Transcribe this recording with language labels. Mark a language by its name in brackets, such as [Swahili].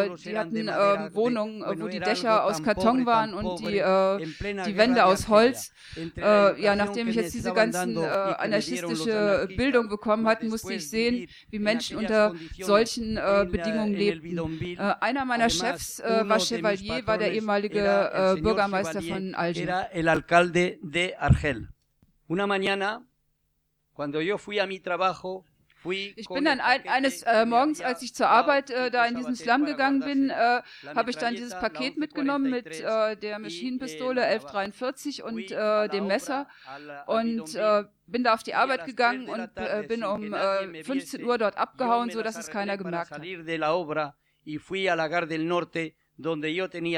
[German] Die hatten Wohnungen, wo die Dächer aus Karton waren und die Wände aus Holz. Ja, nachdem ich jetzt diese ganzen anarchistische Bildung bekommen hatte, musste ich sehen, wie Menschen unter solchen Bedingungen lebten. Einer meiner Chefs war Chevalier, war der ehemalige Bürgermeister von Algerien. [Spanish] Era el alcalde de Argel. Una mañana, cuando yo fui a mi trabajo, [German] ich bin dann eines Morgens, als ich zur Arbeit da in diesem Slum gegangen bin, habe ich dann dieses Paket mitgenommen mit der Maschinenpistole 1143 und dem Messer und bin da auf die Arbeit gegangen und bin um 15 Uhr dort abgehauen, sodass es keiner gemerkt hat.